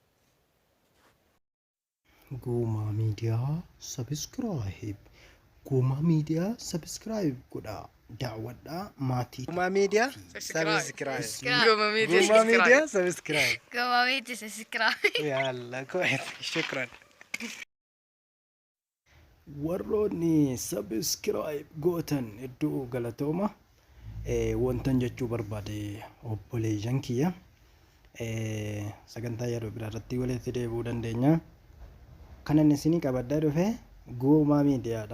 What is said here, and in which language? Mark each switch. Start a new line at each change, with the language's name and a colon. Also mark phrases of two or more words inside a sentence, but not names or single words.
Oromo: Guumaa miidiyaa sabskiraayib godhaa daawwadhaa maatii Guma Media Subscribe. subscribe. Goma Media Guma Media subscribe. subscribe. Goma Media subscribe.
Arabic: يلا كويس شكرا.
Oromo: warroonni subscribe gootan iddoo galatooma wantan jechuu barbaade obboleeyyan kiyya sagantaa yeroo biraa irratti walitti deebi'uu dandeenya. Kanan isinii qabaddaa dhufe Guumaa Miidiyaadha.